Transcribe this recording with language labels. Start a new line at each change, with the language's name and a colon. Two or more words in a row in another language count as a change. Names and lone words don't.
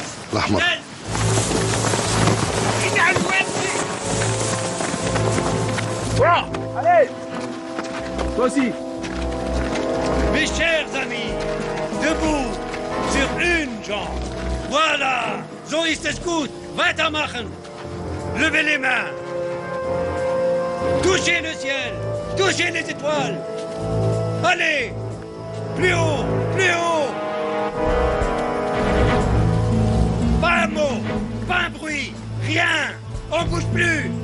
Arabic: الأحمر.
French: Allez. Toi aussi. Mes chers amis, debout, sur une jambe. Voilà.
German: So ist es gut. Weitermachen.
French: Levez les mains. Touchez le ciel. Touchez les étoiles. Allez. Plus haut. Plus haut. Pas un mot. Pas un bruit. Rien. On bouge plus.